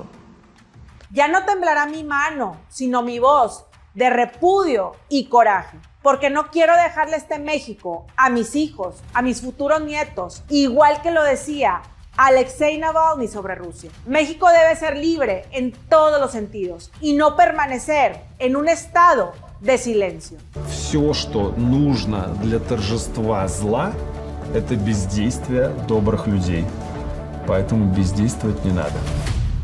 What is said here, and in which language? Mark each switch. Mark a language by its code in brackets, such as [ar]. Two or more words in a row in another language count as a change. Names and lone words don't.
[es] Ya no temblará mi mano, sino mi voz de repudio y coraje, porque no quiero dejarle este México a mis hijos, a mis futuros nietos, igual que lo decía Alexei Navalny sobre Rusia. México debe ser libre en todos los sentidos y no permanecer en un estado de silencio. [ru] Все, что нужно для торжества зла, это бездействие добрых людей. Поэтому бездействовать не надо.